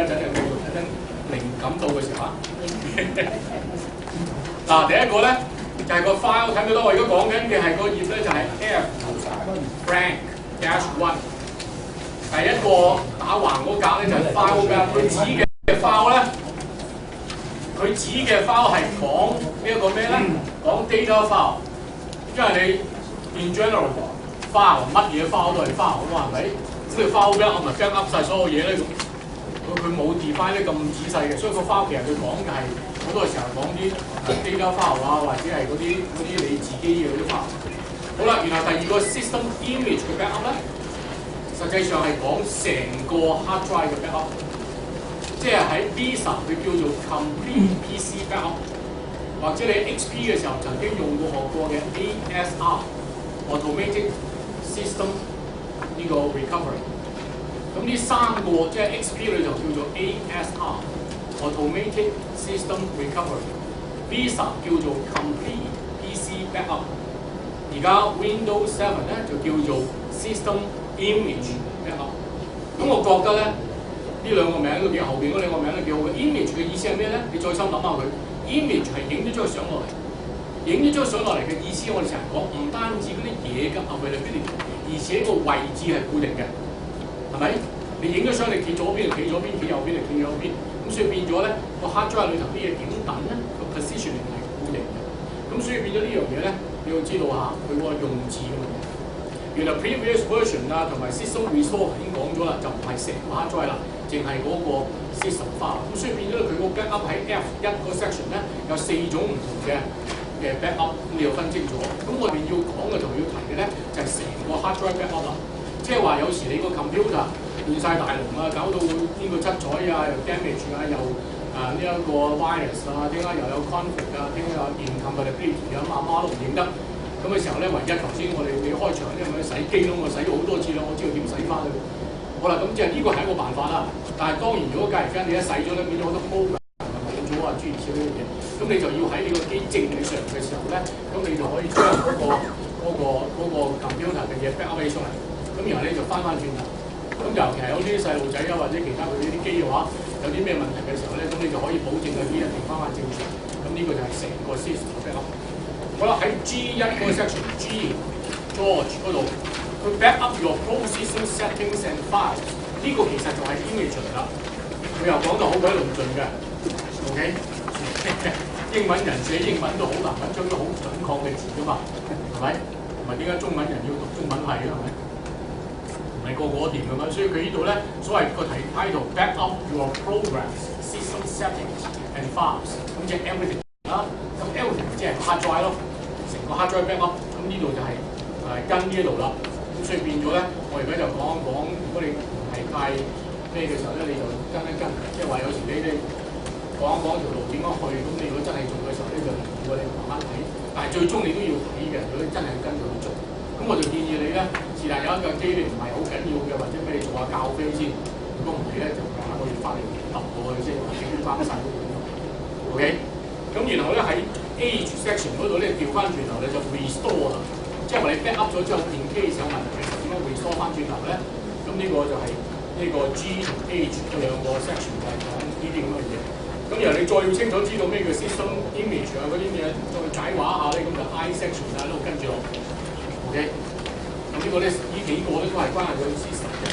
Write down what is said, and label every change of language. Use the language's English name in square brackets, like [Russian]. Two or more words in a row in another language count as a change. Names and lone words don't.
[Cantonese] 等陣靈感到嘅時候啊。嗱，第一個咧就係個 file， 睇唔睇到？我而家講緊嘅係個頁咧就係 F_Frank-1。第一個打橫嗰格咧就係 file 㗎，佢指嘅 file 咧，佢指嘅 file 係講呢一個咩咧？講 [English] data file， [Cantonese] 因為你 [English] in general file [Cantonese] 乜嘢 file 都係 file 啊嘛，係咪？咁你 [English] file back [Cantonese] 咪 [English] back up [Cantonese] 曬所有嘢咧，佢冇 define 得咁仔細嘅，所以個 file 其實佢講嘅係好多時候講啲 [English] data file [Cantonese] 啊，或者係嗰啲你自己嘅嗰啲 file。好啦，然後第二個 [English] system image [Cantonese] 嘅 [English] back up [Cantonese] 咧。實際上係講成個 [English] hard drive [Cantonese] 嘅 backup， 即係喺 Visa 佢叫做 [English] complete PC backup， [Cantonese] 或者你 XP 嘅時候曾經用過學過嘅 [English] ASR automatic system [Cantonese] 呢個 recovery。咁呢三個即係 XP 裏就叫做 [English] ASR automatic system recovery， [Cantonese] Visa 叫做 [English] complete PC backup， [Cantonese] 而家 Windows 7咧就叫做 [English] system image backup。 [Cantonese] 咁我覺得咧呢兩個名都幾，後邊嗰兩個名都幾好嘅。image 嘅意思係咩咧？你再心諗下佢 ，image 係影咗張相落嚟，影咗張相落嚟嘅意思，我哋成日講唔單止嗰啲嘢嘅 availability， 而且個位置係固定嘅，係咪？你影咗相，你企左邊就企左邊，企右邊就企右邊，咁所以變咗咧個 hard drive 裏頭啲嘢點等咧個 positioning 係固定嘅。咁所以變咗呢樣嘢咧，你要知道下佢個用字嘅問題。原來 [English] previous version [Cantonese] 啊，同埋 [English] system restore [Cantonese] 已經講咗啦，就唔係成個 [English] hard drive [Cantonese] 啦，淨係嗰個 [English] system file。 [Cantonese] 咁所以變咗佢個 backup 喺 F1 個 section 咧有4種唔同嘅 backup， 咁你要分清楚。咁我哋要講嘅同要提嘅咧就係成個 [English] hard drive backup [Cantonese] 啦。即係話有時你個 computer 亂晒大龍啊，搞到呢個七彩啊，又 damage 啊，又呢一個 virus 啊，點解又有 conflict 啊，點解有 incompatibility 啊，阿媽都唔認得。咁嘅時候咧，唯一頭先我哋開場咧，咪洗機咯，我洗咗好多次啦，我知道點洗翻佢。好啦，咁即係呢個係一個辦法啦。但係當然，如果假如間你一洗咗咧，變咗好多 program 冇咗啊，諸如此類嘅嘢，咁你就要喺你個機正常嘅時候咧，咁你就可以將嗰個 computer 嘅嘢 back up 起上嚟。咁然後咧就翻轉頭。咁尤其係有啲細路仔啊，或者其他佢呢啲機嘅話，有啲咩問題嘅時候咧，咁你就可以保證佢啲人調翻正常。咁呢個就係成個 system 嘅 [English] back up。 [Cantonese] 好啦，喺 G1 嗰個 section G George 嗰度，佢 [English] back up your pro system settings and files， [Cantonese] 呢個其實就係 image 嚟啦。佢又講到好鬼論盡嘅 ，OK？英文人寫英文都好難揾出啲好準確嘅字噶嘛，係咪？同埋點解中文人要讀中文係嘅係咪？唔係個個掂㗎嘛，所以佢呢度咧所謂個題 [English] title back up your programs system settings and files， [Cantonese] 咁即係 everything 啦。咁 everything 即係 [English] hard drive [Cantonese] 咯。成個 [English] hard drive backup， [Cantonese] 咁呢度就係跟呢一度啦，咁所以變咗咧，我而家就講一講，如果你唔係太咩嘅時候咧，你就跟一跟，即係話有時你哋講一講條路點樣去，咁你如果真係做嘅時候咧，就唔會你慢慢睇，但係最終你都要睇嘅，如果你真係要跟佢去做，咁我就建議你咧，是但有一架機你唔係好緊要嘅，或者俾你做下教飛先，如果唔係咧，就慢慢我要翻嚟揼過去先，整翻晒都冇用 ，OK？咁然後咧喺 [English] Age section [Cantonese] 嗰度咧調翻轉頭咧就 restore 啦，即係話你 [English] back up [Cantonese] 咗之後， [English] in case [Cantonese] 有問題嘅時候點樣 restore 翻轉頭咧？咁呢個就係呢個 G 同 Age 兩個 section 就係講呢啲咁嘅嘢。咁然後你再要清楚知道咩叫 [English] system image [Cantonese] 啊嗰啲嘢，再解畫下咧，咁就 [English] I section [Cantonese] 啊一路跟住落 ，OK？咁呢個咧呢幾個咧都係關係到 system 嘅。